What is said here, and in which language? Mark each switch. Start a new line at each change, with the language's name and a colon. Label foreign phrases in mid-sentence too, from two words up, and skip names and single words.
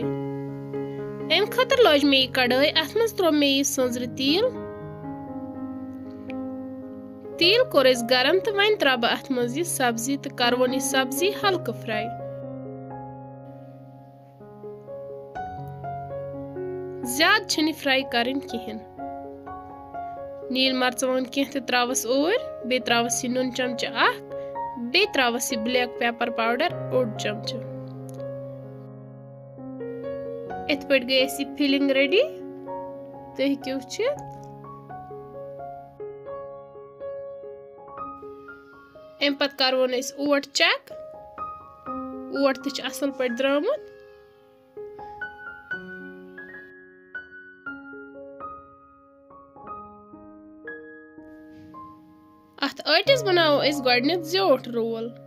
Kashmiri: अम खतर लज मे कड़ाई अथ मज त्रो मे सजर तील कोर अस गरम तो वन त्रा बह अथ मज सब्जी तो करवन यह सब्जी हल्क फ्राई। ज्यादा छन फ्राई करन कहें। नील मर्चवान कह त्रावस ओर बे त्रावस यह नुन चमचे अख बे त्रावस यह
English: black pepper powder
Kashmiri: ओड चमचे। इत पे गई अस फिलिंग रेडी तो हेकु वुचित। अम पत करवन अस ओट चेक। ओट त असल पे द्रामुत। अथ अटिस बनावो अस गडनेथ ज्योट रोल।